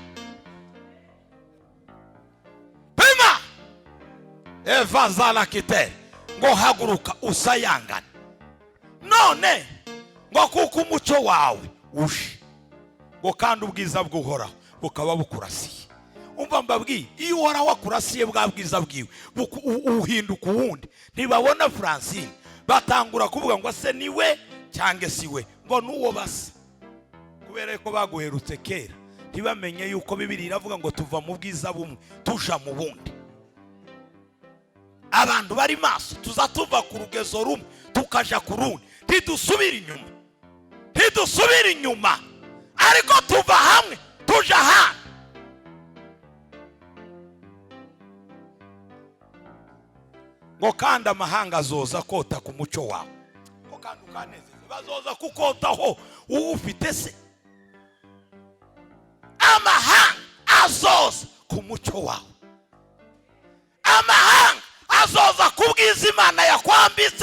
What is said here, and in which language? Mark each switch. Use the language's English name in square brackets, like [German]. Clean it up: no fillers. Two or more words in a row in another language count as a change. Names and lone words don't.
[Rundi] Pima Eva zala kite ngo haguruka usayangana. None ngo kuko umucyo wawe uje, ngo kandi ubwiza bw'Uhoraho bukaba bukurasiye. Umva mbabwiye, iyo Uhoraho wakurasiye bwa bwiza bwiwe uhinduka uwundi. Ntibabona Francine batangura kuvuga ngo se niwe cyangwa si we, ngo nuwo basa, kubera ko baguherutse kera. Ntibamenye yuko Bibiliya iravuga ngo tuva mu bwiza bumwe tuja mu bundi. Abantu bari maso tuza tuva ku rugezo rumwe tukaja ku rundi. Ntidusubira inyuma ariko tuva hamwe tuja hamwe. Ngo kandi amahanga azoza kota ku mucyo wawe, ngo kandi ukanezeza bazoza kukotaho uwufite se. azoza ku mucyo wawe. Amahanga azoza kubwiza Imana yakwambitse.